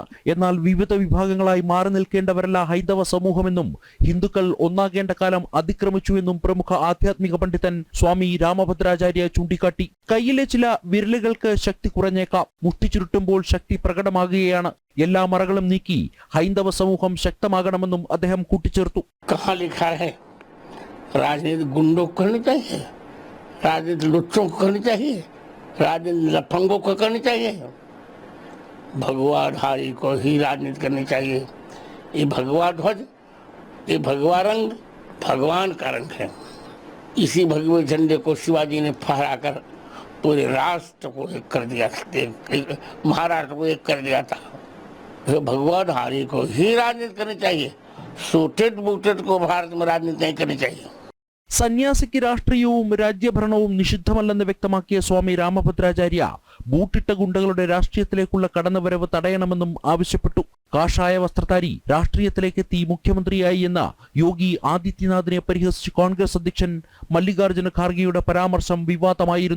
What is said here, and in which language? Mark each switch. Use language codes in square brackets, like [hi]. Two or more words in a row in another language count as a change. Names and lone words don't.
[ml] എന്നാൽ വിവിധ വിഭാഗങ്ങളായി മാറി നിൽക്കേണ്ടവരല്ല ഹൈന്ദവ സമൂഹമെന്നും ഹിന്ദുക്കൾ ഒന്നാകേണ്ട കാലം അതിക്രമിച്ചുവെന്നും പ്രമുഖ ആധ്യാത്മിക പണ്ഡിതൻ സ്വാമി രാമഭദ്രാചാര്യ ചൂണ്ടിക്കാട്ടി. കയ്യിലെ ചില വിരലുകൾക്ക് ശക്തി കുറഞ്ഞേക്കാം, മുഷ്ടി ചുരുട്ടുമ്പോൾ ശക്തി പ്രകടമാകുകയാണ്. എല്ലാ മറകളും നീക്കി ഹൈന്ദവ സമൂഹം ശക്തമാകണമെന്നും അദ്ദേഹം കൂട്ടിച്ചേർത്തു. [hi] राजनीति गुंडों को करनी चाहिए, राजनीति लुच्चों को करनी चाहिए, राजनीति लफंगों को करनी चाहिए, भगवाधारी को ही राजनीति करनी चाहिए. ये भगवा ध्वज, ये भगवा रंग भगवान का रंग है. इसी भगवे झंडे को शिवाजी ने फहराकर पूरे राष्ट्र को एक कर दिया, महाराष्ट्र को एक कर दिया था. भगवाधारी को ही राजनीति करनी चाहिए, सूटेड बूटेड को भारत में राजनीति नहीं करनी चाहिए. [ml] സന്യാസിക്ക് രാഷ്ട്രീയവും രാജ്യഭരണവും നിഷിദ്ധമല്ലെന്ന് വ്യക്തമാക്കിയ സ്വാമി രാമഭദ്രാചാര്യ ബൂട്ടിട്ട ഗുണ്ടകളുടെ രാഷ്ട്രീയത്തിലേക്കുള്ള കടന്നുവരവ് തടയണമെന്നും ആവശ്യപ്പെട്ടു. കാഷായ വസ്ത്രധാരി രാഷ്ട്രീയത്തിലേക്കെത്തി മുഖ്യമന്ത്രിയായി എന്ന യോഗി ആദിത്യനാഥിനെ പരിഹസിച്ച് കോൺഗ്രസ് അധ്യക്ഷൻ മല്ലികാർജ്ജുന ഖാർഗെയുടെ പരാമർശം വിവാദമായിരുന്നു.